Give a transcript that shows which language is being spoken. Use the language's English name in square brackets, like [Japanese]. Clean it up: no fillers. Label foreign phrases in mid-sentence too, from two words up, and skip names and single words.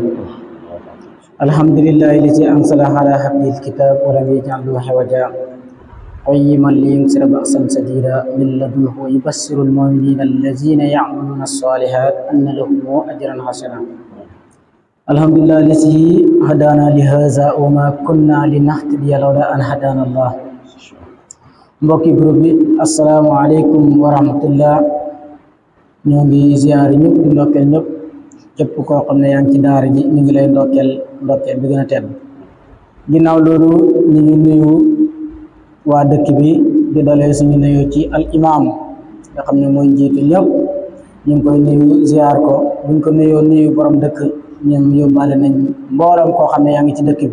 [Arabic] الحمد لله الذي أنزل على عبده الكتاب ولم يجعل له عوجا قيما لينذر بأسا شديدا من لدنه ويبشر المؤمنين الذين يعملون الصالحات أن لهم أجرا حسنا. الحمد لله الذي هدانا لهذا وما كنا لنهتدي لولا أن هدانا الله. [Wolof] mbokki groupe bi [Arabic] السلام عليكم ورحمة الله. [Wolof] ñoo ngi ziar ñëpp di ndokkeel ñëpp képp koo xam ne yaa ngi ci daara ji ñu ngi lay ndokkeel bi gën a tedd. ginnaaw loolu ñu ngi nuyu waa dëkk bi di dalee suñu nuyu ci al imam nga xam ne mooy njiitu ñëpp ñu ngi koy nuyu ziar ko buñ ko nuyoo nuyu borom dëkk ñoom yóbbaale nañ mboolam koo xam ne yaa ngi ci dëkk bi.